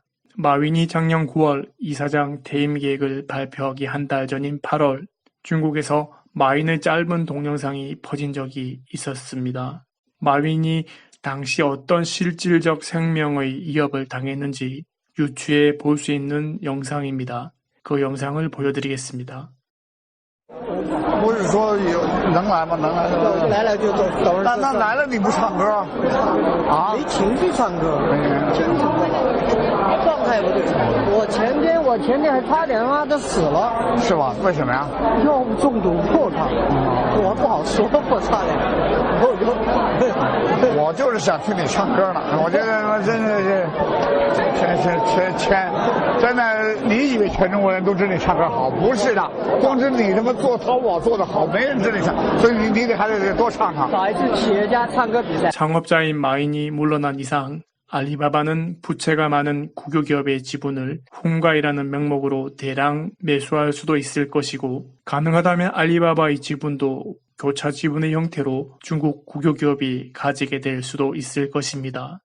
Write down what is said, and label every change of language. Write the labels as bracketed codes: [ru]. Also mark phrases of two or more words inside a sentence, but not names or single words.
[ko] 마윈이 작년 9월 이사장 퇴임 계획을 발표하기 한 달 전인 8월 중국에서 마윈의 짧은 동영상이 퍼진 적이 있었습니다. 마윈이 당시 어떤 실질적 생명의 위협을 당했는지 유추해 볼 수 있는 영상입니다. 그 영상을 보여드리겠습니다. [zh] 不是说有能来吗？能来的。来了就走，那来了你不唱歌啊？没情绪唱歌，状态不对。我前天还差点他妈的死了，是吧？为什么呀？药物中毒，我操！我不好说，我差点，我就是想听你唱歌呢。我觉得真的是，真的，你以为全中国人都知道你唱歌好？不是的，光知你他妈做淘宝做得好，没人知道你唱，所以你得还得多唱唱。搞一次企业家唱歌比赛。 [ko] 창업자인 마윈이 물러난 이상 알리바바는 부채가 많은 국유기업의 지분을 훈가이라는 명목으로 대량 매수할 수도 있을 것이고 가능하다면 알리바바의 지분도 교차 지분의 형태로 중국 국유기업이 가지게 될 수도 있을 것입니다.